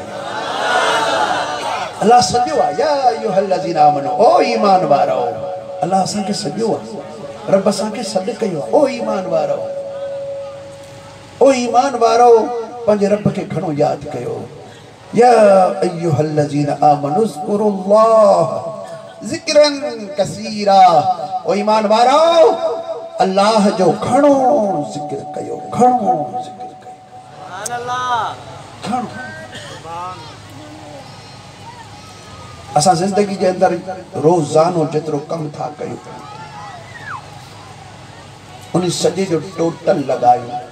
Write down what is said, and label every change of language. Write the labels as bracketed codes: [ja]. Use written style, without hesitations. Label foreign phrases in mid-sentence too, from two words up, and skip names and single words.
[sd] अल्लाह सॼो आहे [ar] يا أيها الذين آمنوا [sd] ओ ईमान वारो। अल्लाह असांखे सॼो आहे, रब असांखे सॾु कयो आहे। ओ ईमान वारो, ओ ईमान वारो पंहिंजे रब खे घणो यादि कयो। [ar] يا أيها الذين آمنوا اذكروا الله ذكرا كثيرا. [sd] ओ ईमान वारो अल्लाह जो घणो ज़िक्र कयो, घणो ज़िक्र कयो। घणो असां ज़िंदगी जे अंदर रोज़ानो जेतिरो कम था कयूं उन सॼे जो टोटल लॻायूं।